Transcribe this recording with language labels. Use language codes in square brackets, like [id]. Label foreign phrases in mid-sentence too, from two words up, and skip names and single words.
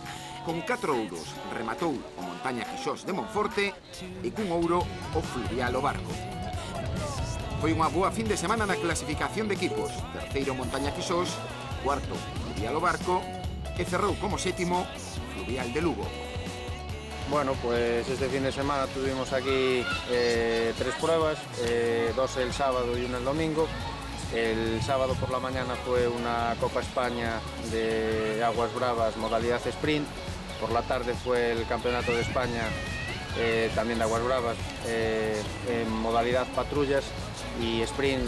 [gl] Con 4 ouros rematou o Montaña Quixós de Monforte e cun ouro o Fluvial o Barco. Foi unha boa fin de semana na clasificación de equipos. Terceiro Montaña Quixós, cuarto Fluvial o Barco e cerrou como sétimo Fluvial de Lugo. [es] Bueno, pues este fin de semana tuvimos aquí 3 pruebas, 2 el sábado y 1 el domingo. El sábado por la mañana fue una Copa España de Aguas Bravas, modalidad sprint. Por la tarde fue el Campeonato de España, también de Aguas Bravas, en modalidad patrullas y sprint.